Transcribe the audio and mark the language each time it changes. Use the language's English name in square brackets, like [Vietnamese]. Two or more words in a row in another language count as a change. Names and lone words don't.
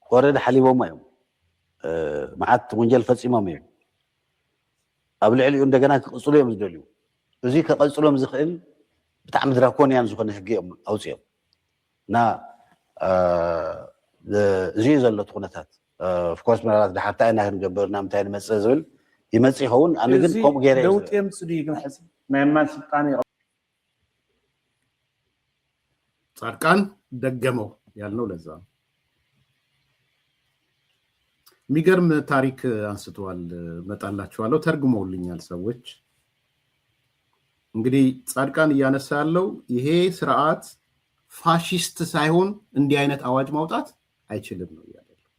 [Tigrinya] ወረደ ሓሊቦም እዮም መዓት ወንጀል ፈጺሞም እዮም ኣብ ልዕሊኡ እንደገና ክቅጽሉ እዮም ዝደልዩ እዚ ከቀጽሎም ዝኽእል ብጣዕሚ ድራኮንያን ዝኾነ ሕጊ እዮም ኣውፅኦም እና እዚ ዘሎ ኩነታት ፍኮርስ ምናልባት ድሓርታ ኢና ክንገብር ናምንታይ ንመፅእ ዝብል ይመፅእ ይኸውን ኣነ ግን ከምኡ ገይረ ለውጥ የምፅእ ድዩ ግን ሕዚ ናይ ማን ስልጣን [Amharic] ጻድቃን ደገመው ያልነው ለዛ የሚገርም ታሪክ አንስተዋል መጣላችኋለሁ ተርጉመውልኛል ሰዎች እንግዲህ ጻድቃን እያነሳ ያለው ይሄ ስርዓት ፋሺስት ሳይሆን እንዲህ አይነት አዋጅ ማውጣት አይችልም ነው ያለው